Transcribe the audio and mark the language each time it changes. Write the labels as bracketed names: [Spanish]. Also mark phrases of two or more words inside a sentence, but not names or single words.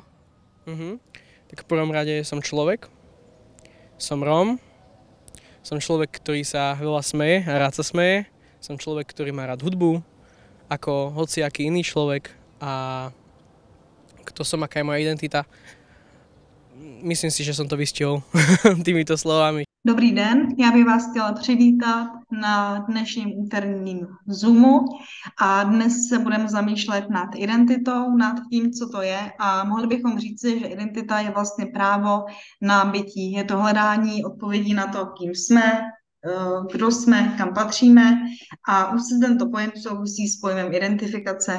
[Slovak] Tak v prvom rade som človek, som Róm, som človek, ktorý sa veľa smeje a rád sa smeje, som človek, ktorý má rád hudbu, ako hociaký iný človek a kto som, aká je moja identita. Myslím si, že som to vystihol týmito slovami. [Czech] Dobrý den, já bych vás chtěla přivítat na dnešním úterním Zoomu a dnes se budeme zamýšlet nad identitou, nad tím, co to je a mohli bychom říci, že identita je vlastně právo na bytí. Je to hledání odpovědí na to, kým jsme, kdo jsme, kam patříme a už se tento pojem souvisí s pojmem identifikace.